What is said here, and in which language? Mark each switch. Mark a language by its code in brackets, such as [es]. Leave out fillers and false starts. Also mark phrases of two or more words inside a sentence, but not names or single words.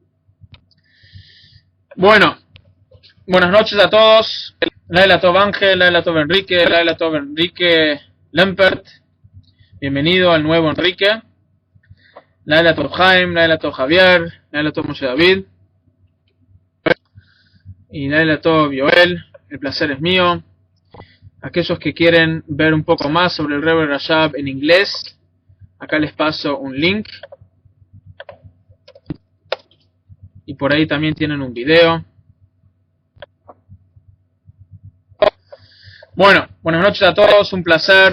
[es] Bueno, buenas noches a todos. [he] Laila Tov Ángel, Laila Tov Enrique Lempert. [es] Bienvenido al nuevo Enrique. [he] לילה טוב Jaime, לילה טוב Javier, לילה טוב Moshe David. [es] Y Laila todo Joel, el placer es mío. Aquellos que quieren ver un poco más sobre el Rebbe Rajab en inglés, acá les paso un link. Y por ahí también tienen un video. Bueno, buenas noches a todos, un placer.